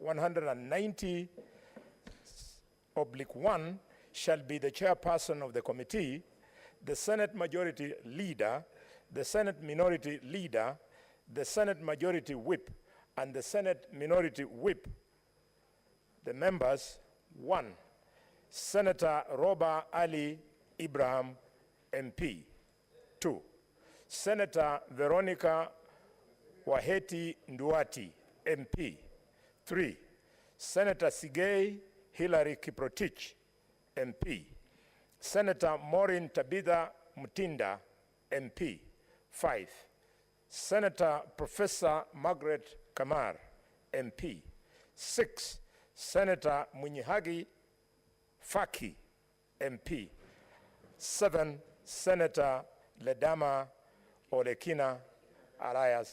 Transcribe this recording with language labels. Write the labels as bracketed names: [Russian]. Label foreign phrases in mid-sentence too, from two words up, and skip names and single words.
[English] 190/1 shall be the chairperson of the committee, the Senate Majority Leader, the Senate Minority Leader, the Senate Majority Whip, and the Senate Minority Whip. The members: 1, Senator Roba Ali Ibrahim, MP. 2, Senator Veronica Waheti Nduati, MP. 3, Senator Sigei Hilary Kiprotich, MP. Senator Maureen Tabitha Mutinda, MP. 5, Senator Professor Margaret Kamar, MP. 6, Senator Munyihagi Faki, MP. 7, Senator Ledama Olekina Arias.